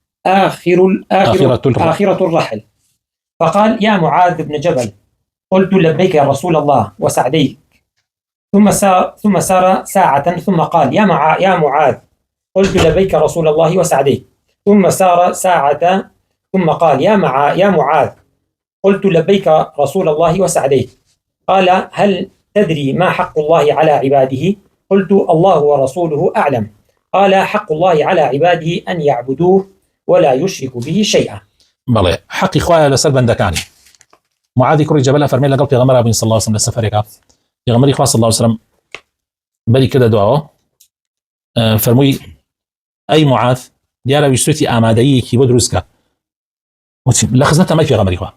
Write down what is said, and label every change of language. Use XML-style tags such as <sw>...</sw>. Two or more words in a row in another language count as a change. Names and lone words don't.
<ar>آخرة الرحل، فقال يا معاذ بن جبل قلت لبيك يا رسول الله وسعديك، ثم سار ساعة ثم قال يا معاذ قلت لبيك رسول الله وسعديك، ثم سار ساعة ثم قال يا معاذ قلت لبيك رسول الله وسعديك، قال هل تدري ما حق الله على عباده؟ قلت الله ورسوله أعلم، قال حق الله على عباده أن يعبدوه ولا يشركوا به شيئا.</ar> <ckb>بەڵێ حەقی خوایە لەسەر بەندەکانی. معاذی کوڕی جەبەل فەرمێ لەگەڵ پێغەمبەر بووین</ckb> <ar>صلی الله علیه و سلم</ar> <ckb>لە سەفەرێکا، پێغەمبەری خوا</ckb> <ar>صلی الله علیه و سلم</ar> <ckb>بەری کردە دواوە، فەرمووی ئەی معاذ دیارە ویستوێتی ئامادەیەکی بۆ دروستکە، لە خزمەتە مای پێغەمبەری خوا.</ckb>